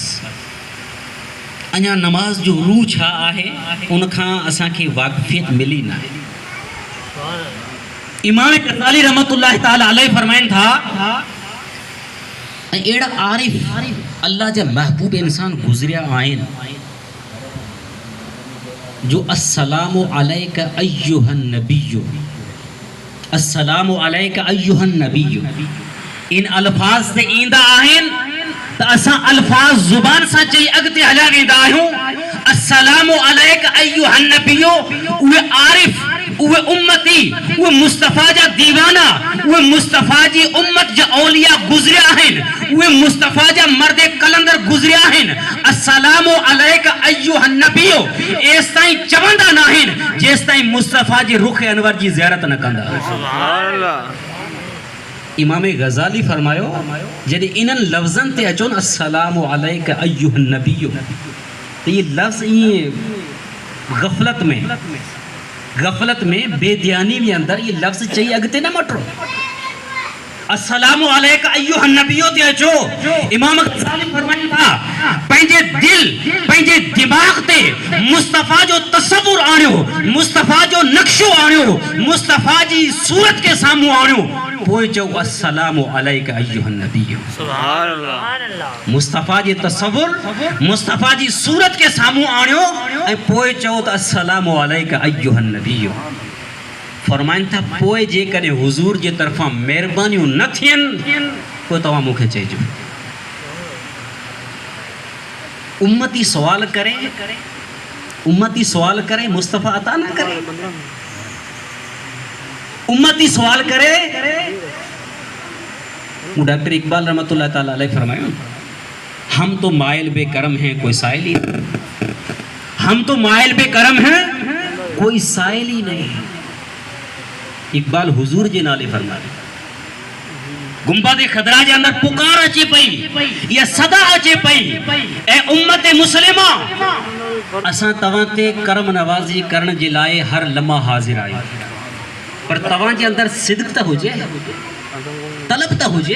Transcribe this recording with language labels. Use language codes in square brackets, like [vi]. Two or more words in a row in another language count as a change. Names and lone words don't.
[sd] अञा नमाज़ जो रूह छा आहे उनखां असांखे वाक़फ़ियत मिली न आहे। इमाम गज़ाली [ar] رحمة الله تعالى عليه [sd] फरमाइनि था ऐं अहिड़ा आरिफ अल्लाह जा महबूब इंसान गुज़रिया आहिनि जो [ar] السلام عليك أيها النبي, السلام عليك أيها النبي [sd] इन अल्फाज ते ईंदा आहिनि त असां अल्फाज ज़ुबान सां चई अॻिते हलिया वेंदा आहियूं। [ar] السلام عليك أيها النبي, [sd] उहे आरिफ, उहे उम्मती, उहे मुस्तफ़ा जा दीवाना, उहे मुस्तफ़ा जी उम्मत जा औलिया गुज़रिया आहिनि, उहे मुस्तफ़ा जा मर्द कलंदर गुज़रिया आहिनि। [ar] السلام عليك أيها النبي [sd] एस ताईं चवंदा न आहिनि जेस ताईं मुस्तफ़ा जे रुख़ अनवर जी ज़ियारत न कंदा। [ar] سبحان الله. [sd] इमाम गज़ाली फरमायो जॾहिं इन्हनि लफ़्ज़नि ते अचो न [ar] السلام عليك أيها النبي [sd] त ये लफ़्ज़ ईअं गफ़लत में बेध्यानी में अंदर ये लफ्ज़ चाहिए अगते न मटो। [ar] السلام عليك أيها النبي [sd] ते अचो। इमाम गज़ाली फरमाइनि था पंहिंजे दिल, पंहिंजे दिमाग़ ते मुस्तफ़ा जो तसव्वुर आणियो, मुस्तफ़ा जो नक्शो आणियो, मुस्तफ़ा जी सूरत के साम्हूं आणियो, पोइ चओ [ar] السلام عليك أيها النبي. سبحان الله. [sd] मुस्तफ़ा जी तसव्वुर, मुस्तफ़ा जी सूरत के साम्हूं आणियो ऐं पोइ चओ त [ar] السلام عليك أيها النبي. [sd] फरमाइनि था पोइ जेकॾहिं हुज़ूर जे तरफ़ां महिरबानियूं न थियनि पोइ तव्हां मूंखे चइजो। उम्मती सवाल करे मुस्तफ़ा अता न करे, उम्मती सवाल करे। [ur] ڈاکٹر اقبال [ar] رحمة الله تعالى عليه [ur] فرمایا ہم تو مائل بکرم ہیں کوئی سائل ہی، ہم تو مائل بکرم ہیں کوئی سائل ہی نہیں. [sd] इकबाल हुजूर जे नाले फरमाए गुंबद खदरा जे अंदर पुकार अचे पई, या सदा अचे पई, ए उम्मत मुस्लिमा असां तव्हां ते करम नवाज़ी करण जे लाइ हर लम्हा हाज़िर आहियूं, पर तव्हां जे अंदर सिद्क़ त हुजे, तलब त हुजे।